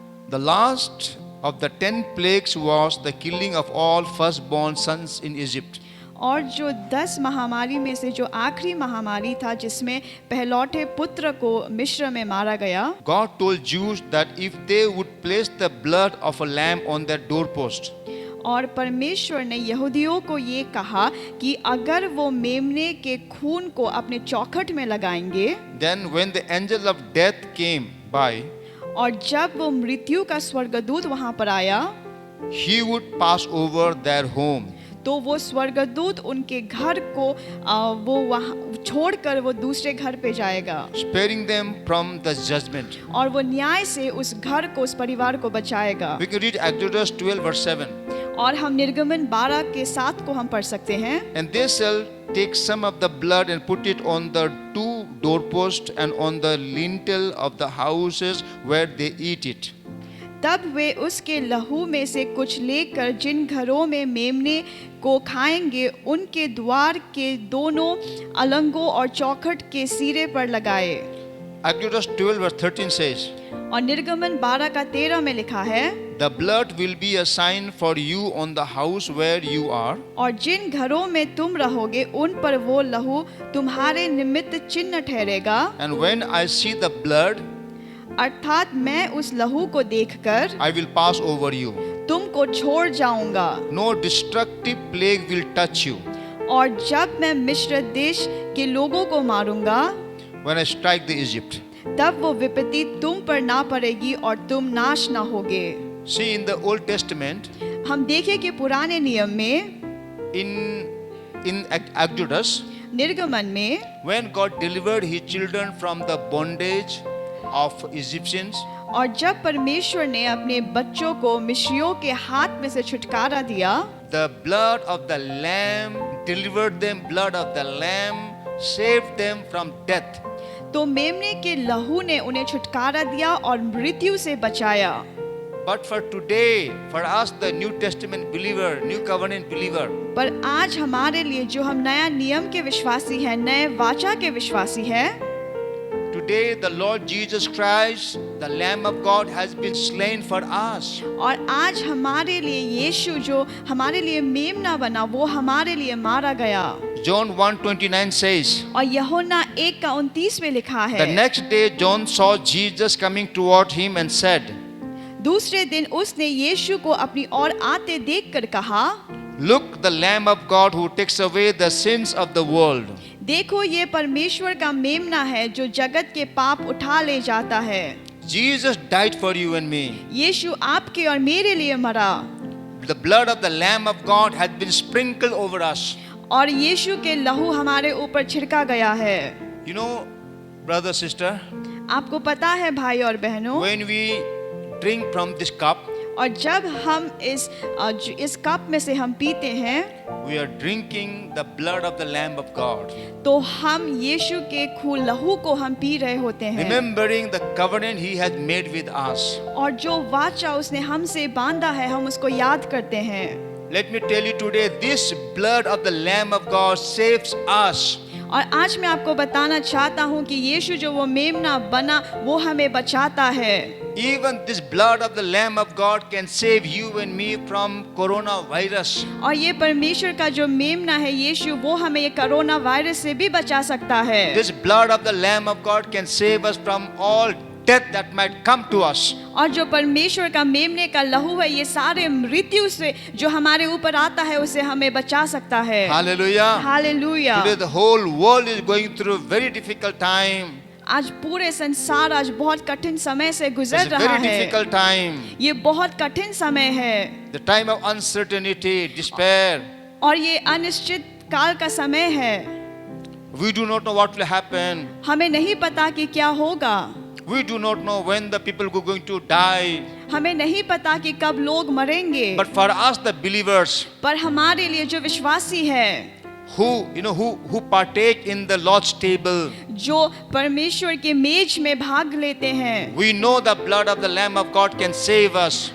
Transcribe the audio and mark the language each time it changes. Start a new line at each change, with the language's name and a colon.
English: The last of the 10 plagues was the killing of all firstborn sons in Egypt.
Hindi: और जो 10 महामारी में से जो आखिरी महामारी था जिसमें पहलौठे पुत्र को मिस्र में मारा गया।
English: God told Jews that if they would place the blood of a lamb on their doorpost,
Hindi: और परमेश्वर ने यहूदियों को ये कहा कि अगर वो मेमने के खून को अपने चौखट में लगाएंगे,
English: then when the angel of death came by,
Hindi: और जब वो मृत्यु का स्वर्गदूत वहां पर आया,
English: he would pass over their home.
Hindi: तो वो स्वर्गदूत उनके घर को वो वहाँ छोड़कर वो दूसरे घर पे जाएगा,
English: sparing them from the judgment.
Hindi: और वो न्याय से उस घर को, उस परिवार को बचाएगा।
English: We can read Exodus 12 verse 7.
Hindi: और हम निर्गमन 12 के 7 को हम पढ़ सकते हैं।
English: And they shall take some of the blood and put it on the 2 doorposts and on the lintel of the houses where they eat it.
Hindi: तब वे उसके लहू में से कुछ लेकर जिन घरों में मेमने को खाएंगे उनके द्वार के दोनों अलंगों और चौखट के सिरे पर लगाए।
English: Exodus 12 verse 13 says,
Hindi: और निर्गमन 12 का 13 में लिखा है,
English: the blood will be a sign for you on the house where you are.
Hindi: और जिन घरों में तुम रहोगे उन पर वो लहू तुम्हारे निमित्त चिन्ह ठहरेगा।
English: And when I see the blood,
Hindi: अर्थात मैं उस लहू को देखकर
English: I will pass over you.
Hindi: तुमको छोड़ जाऊंगा।
English: No destructive plague will touch you
Hindi: और जब मैं मिस्र देश के लोगों को मारूंगा,
English: when I strike the Egypt.
Hindi: तब वो विपत्ति तुम पर ना पड़ेगी और तुम नाश ना होगे।
English: See, in the Old Testament,
Hindi: हम देखें कि पुराने नियम में,
English: in Exodus,
Hindi: निर्गमन में,
English: when God delivered his children from the bondage of Egyptians,
Hindi: और जब परमेश्वर ने अपने बच्चों को मिस्रियों के हाथ में से छुटकारा दिया,
English: the blood of the lamb delivered them. Blood of the lamb saved them from death.
Hindi: तो मेमने के लहू ने उन्हें छुटकारा दिया और मृत्यु से बचाया।
English: But for today, for us, the New Testament believer, New Covenant believer,
Hindi: पर आज हमारे लिए जो हम नया नियम के विश्वासी हैं, नए वाचा के विश्वासी हैं,
English: today the Lord Jesus Christ, the Lamb of God, has been slain for us.
Hindi: और आज हमारे लिए यीशु जो हमारे लिए मेमना बना, वो हमारे लिए मारा गया।
English: John 1:29 says,
Hindi: और यूहन्ना 1:29 में लिखा
English: the
Hindi: है,
English: next day John saw Jesus coming toward him and said,
Hindi: दूसरे दिन उसने यीशु को अपनी ओर आते देखकर कहा,
English: look, the Lamb of God who takes away the sins of the world.
Hindi: देखो ये परमेश्वर का मेमना है जो जगत के पाप उठा ले जाता है।
English: Jesus died for you and me.
Hindi: यीशु आपके और मेरे लिए मरा
English: The blood of the Lamb of God has been sprinkled over us.
Hindi: और यीशु के लहू हमारे ऊपर छिड़का गया है।
English: You know, brother, sister,
Hindi: आपको पता है भाई और बहनों,
English: when we drink from this cup,
Hindi: और जब हम इस कप में से हम पीते हैं,
English: we are drinking the blood of the Lamb of God.
Hindi: तो हम यीशु के खून लहू को हम पी रहे होते हैं,
English: Remembering the covenant He has made with us.
Hindi: और जो वाचा उसने हमसे बांधा है हम उसको याद करते हैं।
English: Let me tell you today, this blood of the Lamb of God saves us.
Hindi: और आज मैं आपको बताना चाहता हूँ कि यीशु जो वो मेमना बना वो हमें बचाता है।
English: Even this blood of the Lamb of God can save you and me from coronavirus.
Hindi: और ये परमेश्वर का जो मेमना है यीशु, वो हमें ये कोरोना वायरस से भी बचा सकता है।
English: This blood of the Lamb of God can save us from all death that might come to us.
Hindi: और जो परमेश्वर का मेमने का लहू है ये सारे मृत्यु से जो हमारे ऊपर आता है उसे हमें बचा सकता है।
English: Hallelujah.
Hindi: Hallelujah.
English: Today the whole world is going through a very difficult time.
Hindi: आज पूरे संसार आज बहुत कठिन समय से
English: It's
Hindi: गुजर
English: a
Hindi: रहा
English: very
Hindi: है।
English: difficult time.
Hindi: ये बहुत कठिन समय है
English: The time of uncertainty, despair.
Hindi: और ये अनिश्चित काल का समय है।
English: We do not know what will happen.
Hindi: हमें नहीं पता कि क्या होगा,
English: We do not know when the people are going to die.
Hindi: हमें नहीं पता कि कब लोग मरेंगे,
English: But for us, the believers
Hindi: पर हमारे लिए जो विश्वासी है,
English: who partake in the Lord's table,
Hindi: जो परमेश्वर के मेज में भाग लेते हैं,
English: we know the blood of the Lamb of God can save us.